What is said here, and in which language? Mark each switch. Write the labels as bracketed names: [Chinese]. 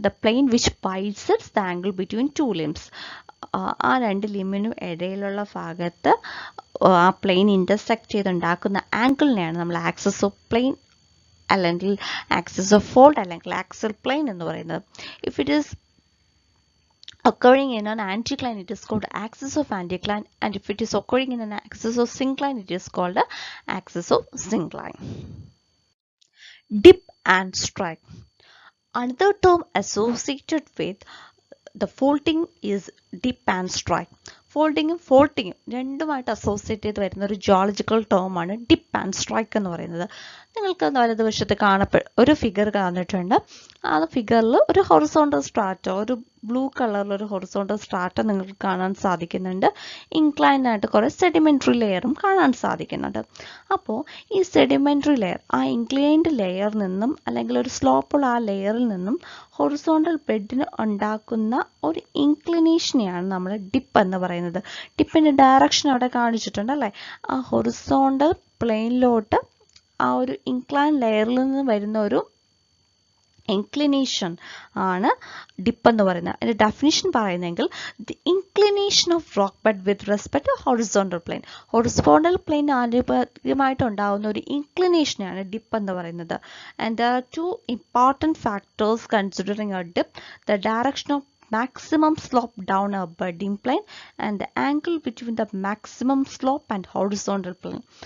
[English] The plane which bisects the angle between two limbs. [Malayalam] ആ രണ്ട് ലിമ്പിനും ഇടയിലുള്ള ഭാഗത്ത് ആ പ്ലെയിൻ ഇൻ്റർസെക്ട് ചെയ്തുണ്ടാക്കുന്ന ആംഗിളിനെയാണ് നമ്മൾ ആക്സിസ് ഓഫ് പ്ലെയിൻ അല്ലെങ്കിൽ ആക്സിസ് ഓഫ് ഫോൾഡ് അല്ലെങ്കിൽ ആക്സിയൽ പ്ലെയിൻ എന്ന് പറയുന്നത്. [English] If it is occurring in an anticline, it is called axis of anticline, and if it is occurring in an axis of syncline, it is called axis of syncline. Dip and strike. Another term associated with the folding is dip and strike. [Malayalam] ഫോൾഡിങ്ങും ഫോൾട്ടിങ്ങും രണ്ടുമായിട്ട് associate ചെയ്ത് വരുന്ന ഒരു geological ടേമാണ് dip and strike എന്ന് പറയുന്നത്. നിങ്ങൾക്ക് വലതുവശത്ത് ഒരു figure കാണിട്ടുണ്ട്. ആ ഫിഗറിൽ ഒരു ഹൊറിസോണ്ടൽ സ്ട്രാറ്റോ, ഒരു ബ്ലൂ കളറിലൊരു ഹൊറിസോണ്ടൽ സ്ട്രാറ്റോ നിങ്ങൾക്ക് കാണാൻ സാധിക്കുന്നുണ്ട്. ഇൻക്ലൈൻഡ് ആയിട്ട് കുറേ സെഡിമെൻ്ററി ലെയറും കാണാൻ സാധിക്കുന്നുണ്ട്. അപ്പോൾ ഈ സെഡിമെൻ്ററി ലെയർ ആ ഇൻക്ലൈൻഡ് ലെയറിൽ നിന്നും അല്ലെങ്കിൽ ഒരു സ്ലോപ്പുള്ള ആ ലെയറിൽ നിന്നും ഹൊറിസോണ്ടൽ ബെഡിന് ഉണ്ടാക്കുന്ന ഒരു ഇൻക്ലിനേഷനെയാണ് നമ്മൾ ഡിപ്പ് എന്ന് പറയുന്നത്. ഡിപ്പിൻ്റെ ഡയറക്ഷൻ അവിടെ കാണിച്ചിട്ടുണ്ട് അല്ലേ. ആ ഹൊറിസോണ്ടൽ പ്ലെയിനിലോട്ട് ആ ഒരു ഇൻക്ലൈൻ ലെയറിൽ നിന്ന് വരുന്ന ഒരു ഇൻക്ലിനേഷൻ ആണ് ഡിപ്പ് എന്ന് പറയുന്നത്. അതിൻ്റെ definition പറയുന്നെങ്കിൽ [English] The inclination of rock bed with respect to horizontal plane. [Malayalam] Horizontal plane ആനുപാതികമായിട്ട് ഉണ്ടാകുന്ന ഒരു ഇൻക്ലിനേഷനാണ് ഡിപ്പ് എന്ന് പറയുന്നത്. [English] And there are two important factors considering a dip: the direction of maximum slope down a bedding plane and the angle between the maximum slope and horizontal plane.